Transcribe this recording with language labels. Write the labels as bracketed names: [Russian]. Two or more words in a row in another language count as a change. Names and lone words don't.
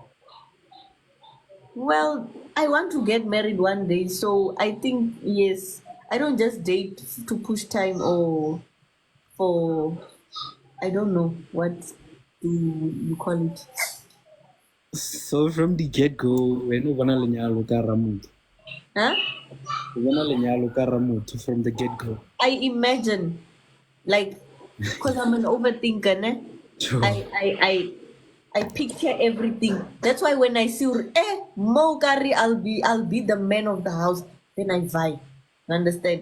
[English] Well, I want to get married one day, so I think yes. I don't just date to push time or for I don't know what do you call it. So from the get go, when you wanna [Tswana] lenyalo ka ramut, Huh? [English] you wanna [Tswana] lenyalo ka ramut [English] from the get go. I imagine like because I'm an overthinker, ne? I Sure. I I I picture everything. That's why when I see Mogari, I'll be the man of the house. Then I vibe. You understand?